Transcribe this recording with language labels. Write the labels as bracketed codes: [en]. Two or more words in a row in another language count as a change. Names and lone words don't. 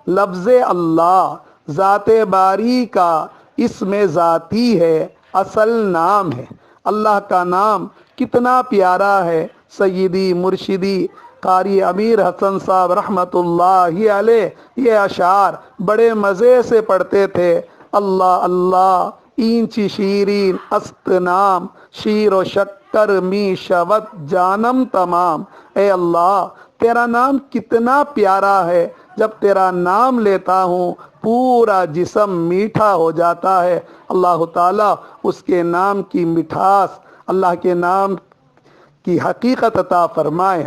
[ur] لفظ اللہ ذات باری کا اسم ذاتی ہے، اصل نام ہے۔ اللہ کا نام کتنا پیارا ہے۔ سیدی مرشدی قاری امیر حسن صاحب [ar] رحمۃ اللہ علیہ [ur] یہ اشعار بڑے مزے سے پڑھتے تھے۔ [fa] اللہ اللہ اینچ شیرین است نام، شیر و شکر می شود جانم تمام۔ [ur] اے اللہ تیرا نام کتنا پیارا ہے، جب تیرا نام لیتا ہوں پورا جسم میٹھا ہو جاتا ہے۔ اللہ تعالیٰ اس کے نام کی مٹھاس، اللہ کے نام کی حقیقت عطا فرمائے۔